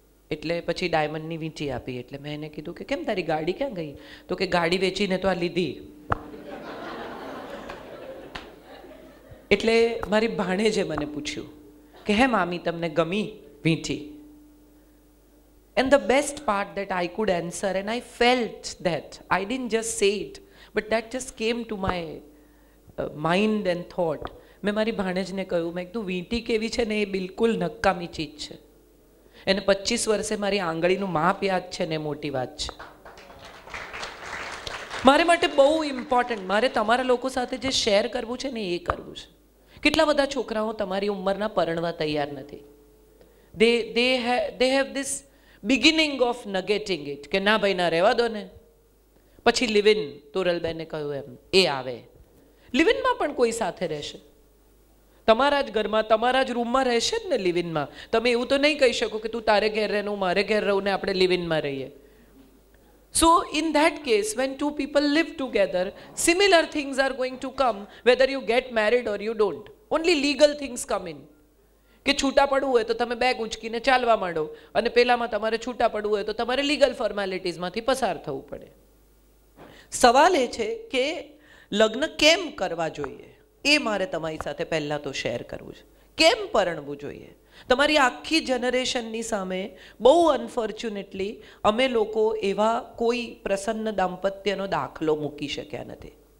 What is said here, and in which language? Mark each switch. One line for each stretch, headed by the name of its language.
Gujarati: એટલે પછી ડાયમંડની વીંટી આપી. એટલે મેં એને કીધું કે કેમ તારી ગાડી ક્યાં ગઈ? તો કે ગાડી વેચીને તો આ લીધી. એટલે મારી ભાણેજે મને પૂછ્યું કે હે મામી તમને ગમી વીંટી?
English: And the best part that I could answer, and I felt that, I didn't just say it, but that just came to my mind and thought.
Gujarati: મેં મારી ભાણેજને કહ્યું, મેં કીધું વીંટી કેવી છે ને એ બિલકુલ નકામી ચીજ છે, એને 25 વર્ષે મારી આંગળીનું માપ યાદ છે ને એ મોટી વાત છે. મારે માટે બહુ ઇમ્પોર્ટન્ટ, મારે તમારા લોકો સાથે જે શેર કરવું છે ને એ કરવું છે. કેટલા બધા છોકરાઓ તમારી ઉંમરના પરણવા તૈયાર નથી.
English: they have this beginning of negating it,
Gujarati: કે ના ભાઈ ના રહેવા દો ને. પછી લિવ ઇન, તોરલબેને કહ્યું એમ, એ આવે. લિવ ઇનમાં પણ કોઈ સાથે રહેશે, તમારા જ ઘરમાં તમારા જ રૂમમાં રહેશે જ ને લિવ ઇનમાં. તમે એવું તો નહીં કહી શકો કે તું તારે ઘેર રહે હું મારે ઘેર રહું ને આપણે લિવ ઇનમાં રહીએ.
English: So in that case, when two people live together, similar things are going to come whether you get married or you don't. Only legal things come in.
Gujarati: કે છૂટા પડવું હોય તો તમે બેગ ઉંચકીને ચાલવા માંડો, અને પેલામાં તમારે છૂટા પડવું હોય તો તમારે લીગલ ફોર્માલિટીઝમાંથી પસાર થવું પડે. સવાલ એ છે કે લગ્ન કેમ કરવા જોઈએ, એ મારે તમારી સાથે પહેલાં તો શેર કરવું છે. કેમ પરણવું જોઈએ? તમારી આખી જનરેશનની સામે બહુ અનફોર્ચ્યુનેટલી અમે લોકો એવા કોઈ પ્રસન્ન દાંપત્યનો દાખલો મૂકી શક્યા નથી.